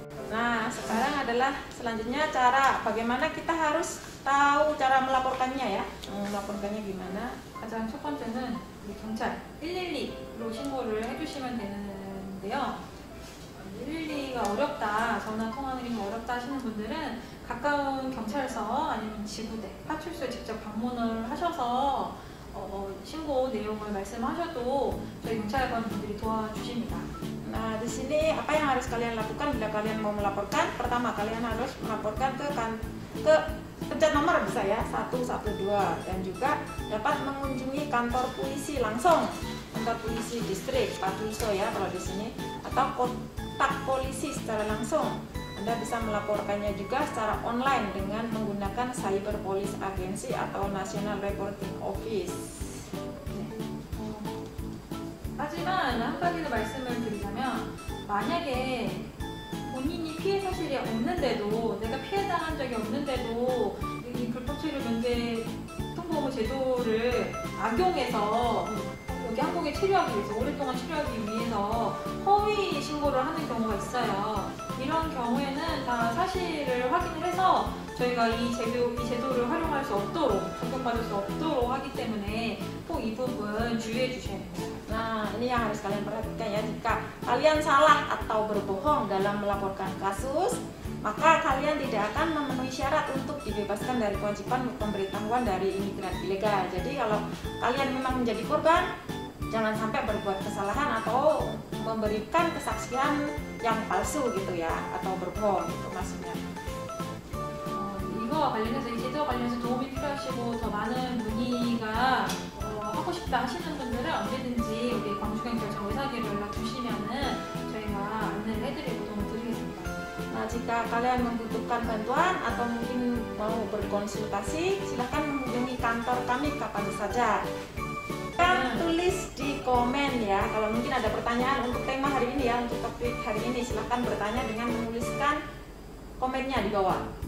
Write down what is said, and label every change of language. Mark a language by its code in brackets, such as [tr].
[id] Nah, sekarang adalah selanjutnya bagaimana kita harus tahu cara melaporkannya ya. melaporkannya gimana? [ko] 가장 첫 번째는 우리 경찰 112로 신고를 해주시면 되는데요. 112가 어렵다, 전화 통화하는 게 어렵다 하시는 분들은 가까운 경찰서 아니면 지구대, 파출소에 직접 방문을 하셔서 신고 내용을 말씀하셔도 저희 경찰관 분들이 도와주십니다. [id] Nah, di sini apa yang harus kalian lakukan bila kalian mau melaporkan? Pertama, kalian harus melaporkan ke pencet nomor bisa ya 112 dan juga dapat mengunjungi kantor polisi langsung, kantor polisi distrik, Patulso ya kalau di sini, atau kontak polisi secara langsung. Anda bisa melaporkannya juga secara online dengan menggunakan Cyber Police Agency atau National Reporting Office. [ko] 하지만 한 가지 더 말씀을 드리자면, 만약에 본인이 피해 사실이 없는데도, 내가 피해당한 적이 없는데도 이 불법 체류 면제 통보무 제도를 악용해서 여기 한국에 체류하기 위해서, 오랫동안 체류하기 위해서 허위 신고를 하는 경우가 있어요. 이런 경우에는 다 사실을 확인을 해서 저희가 이 제도를 활용할 수 없도록, 적용받을 수 없도록 하기 때문에 꼭 이 부분 주의해 주셔야 됩니다. [id] Nah, ini yang harus kalian perhatikan ya. Jika kalian salah atau berbohong dalam melaporkan kasus, maka kalian tidak akan memenuhi syarat untuk dibebaskan dari kewajiban pemberitahuan dari imigran ilegal. Jadi kalau kalian memang menjadi korban, jangan sampai berbuat kesalahan atau memberikan kesaksian yang palsu gitu ya, atau berbohong gitu maksudnya. [ko] 이거와 관련해서, 이 제도와 관련해서 도움이 필요하시고 더 많은 문의가 하고 싶다 하시는 분들은 언제든지 여기 광주경찰청 의사기로 연락 주시면은 저희가 안내를 해드리고 도움을 드리겠습니다. [id] Nah, jika kalian membutuhkan bantuan atau mungkin mau berkonsultasi, silahkan mengunjungi kantor kami kapan saja. Tulis di komen ya, kalau mungkin ada pertanyaan untuk tema hari ini ya, untuk topik hari ini, silahkan bertanya dengan menuliskan komennya di bawah.